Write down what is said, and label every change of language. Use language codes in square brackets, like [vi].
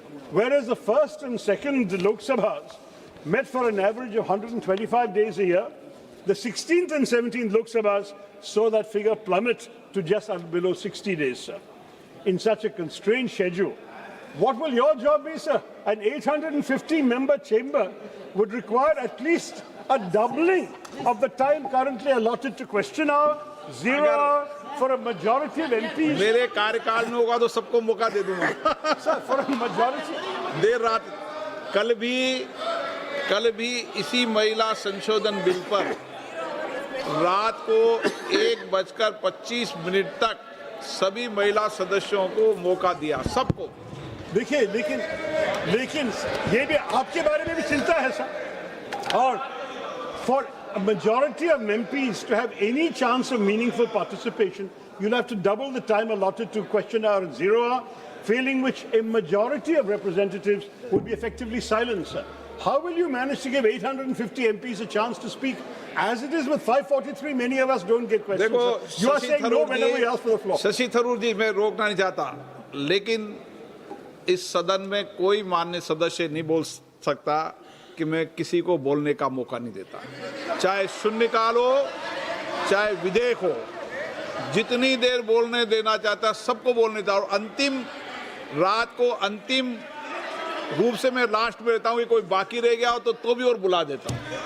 [en] Whereas the first and second Lok Sabhas met for an average of 125 days a year, the 16th and 17th Lok Sabhas saw that figure plummet to just below 60 days, sir. In such a constrained schedule, what will your job be, sir? An 850-member chamber would require at least a doubling of the time currently allotted to question hour, 0 hour, for a majority of MPs. [hi] मेरे कार्यकाल में होगा तो सबको मौका दे दूंगा. [en] Sir, for a majority. [hi] देर रात कल भी इसी महिला संशोधन बिल पर रात को 1:25 तक सभी महिला सदस्यों को मौका दिया, सबको. देखिए, लेकिन ये भी आपके बारे में भी चिंता है, सर. [en] और for a majority of MPs to have any chance of meaningful participation, you'll have to double the time allotted to question hour and 0 hour, failing which a majority of representatives would be effectively silenced, sir. How will you manage to give 850 MPs a chance to speak? As it is with 543, many of us don't get questions. [hi] देखो, [en] You are saying no whenever we ask for the floor. [hi] Shashi Tharoor जी, मैं रोकना नहीं चाहता, लेकिन इस सदन में कोई माननीय सदस्य नहीं बोल सकता कि मैं किसी को बोलने का मौका नहीं देता, चाहे शून्यकाल हो, चाहे विधेयक हो. जितनी देर बोलने देना चाहता है सबको बोलने था, और अंतिम रात को अंतिम रूप से मैं लास्ट में रहता हूँ कि कोई बाकी रह गया हो तो भी और बुला देता हूँ।